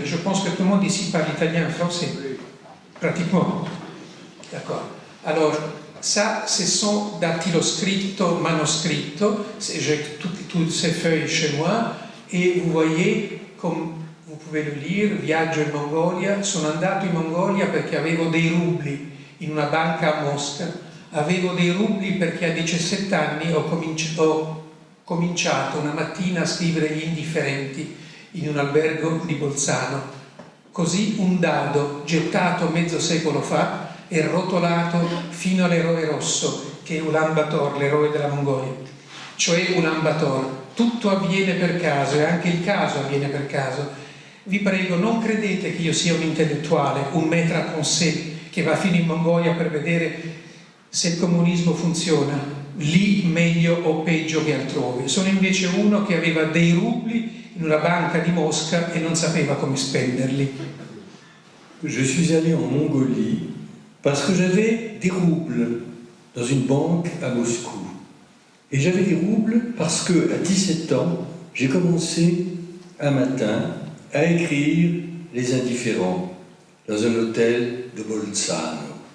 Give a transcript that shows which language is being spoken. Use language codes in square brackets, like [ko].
[fr] Je pense que tout le monde ici parle italien et français, pratiquement. D'accord. Alors, ça, ce sont [it] dattiloscritto, manoscritto. [fr] J'ai toutes ces feuilles chez moi, et vous voyez, comme vous pouvez le lire, Viaggio in Mongolia. [it] Sono andato in Mongolia perché avevo dei rubli in una banca a Mosca. Avevo dei rubli perché a 17 anni ho cominciato una mattina a scrivere gli indifferenti in un albergo di Bolzano. Così un dado gettato mezzo secolo fa è rotolato fino all'eroe rosso, che è Ulan Bator, l'eroe della Mongolia. Cioè Ulan Bator. Tutto avviene per caso, e anche il caso avviene per caso. Vi prego, non credete che io sia un intellettuale, un maître à penser, che va fino in Mongolia per vedere se il comunismo funziona, lì meglio o peggio che altrove. Sono invece uno che aveva dei rubli in una banca di Mosca e non sapeva come spenderli. [fr] Je suis allé en Mongolie parce que j'avais des roubles dans une banque à Moscou. Et j'avais des roubles parce que, à 17 ans, j'ai commencé un matin à écrire Les Indifférents dans un hôtel de Bolzano.